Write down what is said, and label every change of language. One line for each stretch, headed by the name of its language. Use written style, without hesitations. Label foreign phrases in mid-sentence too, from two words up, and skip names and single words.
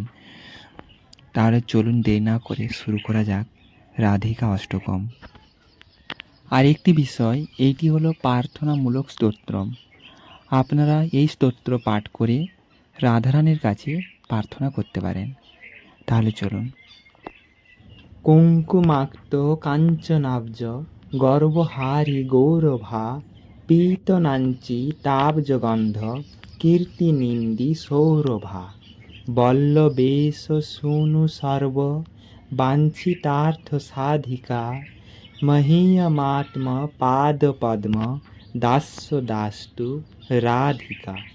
Bangla: তাহলে চলুন দেরি না করে শুরু করা যাক রাধিকা অষ্টকম। আর একটি বিষয়, এইটি হলো প্রার্থনামূলক স্তোত্রম। আপনারা এই স্তোত্র পাঠ করে রাধারানীর কাছে প্রার্থনা করতে পারেন।
Sanskrit: তাহলে চলুন। কুঙ্কুমাক্ত কাঞ্চনাব্জ গর্বহারি গৌরভা পীতনাঞ্চি তাব্জগন্ধ কীর্তিনিন্দি সৌরভা বল্লবেশ শুনু সর্ব বাঞ্ছিতার্থ সাধিকা মহীয়মাত্ম পাদপদ্ম দাস্য দাস্তু রাধিকা